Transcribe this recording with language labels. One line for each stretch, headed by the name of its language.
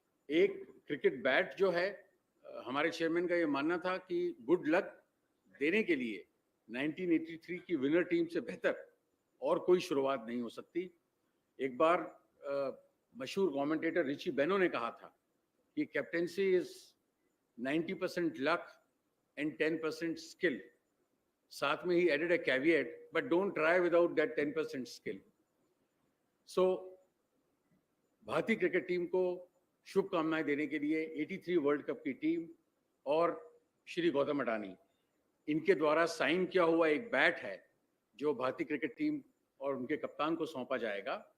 Hindi: एक, cricket bat जो है, हमारे चेयरमैन का ये मानना था कि गुड लक देने के लिए 1983 की विनर टीम से बेहतर और कोई शुरुआत नहीं हो सकती। एक बार मशहूर कमेंटेटर रिची बेनो ने कहा था
English: कि captaincy is 90% luck and 10% skill.
Hindi: साथ में ही
English: added a caveat, but don't try without that 10% skill.
Hindi: So भारतीय क्रिकेट टीम को शुभकामनाएं देने के लिए 83 वर्ल्ड कप की टीम और श्री गौतम अडानी, इनके द्वारा साइन किया हुआ एक बैट है जो भारतीय क्रिकेट टीम और उनके कप्तान को सौंपा जाएगा।